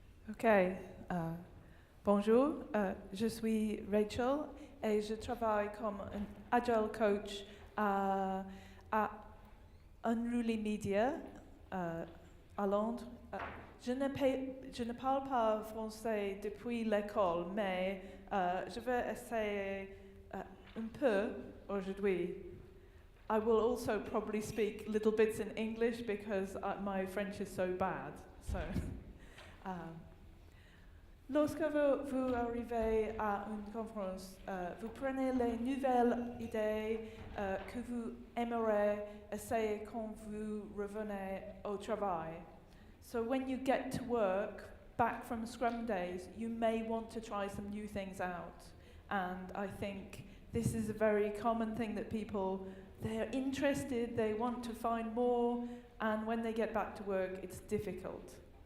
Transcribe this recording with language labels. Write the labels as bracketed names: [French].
[French] Ok, bonjour, je suis Rachel et je travaille comme un Agile coach à Unruly Media à Londres. Je ne parle pas français depuis l'école, mais je vais essayer un peu aujourd'hui. [English] I will also probably speak little bits in English because my French is so bad. [French] So, lorsque vous arrivez à une conférence, vous prenez les nouvelles idées que vous aimeriez essayer quand vous revenez au travail. [English] So when you get to work, back from Scrum days, you may want to try some new things out. And I think this is a very common thing that people, they're interested, they want to find more, and when they get back to work, it's difficult.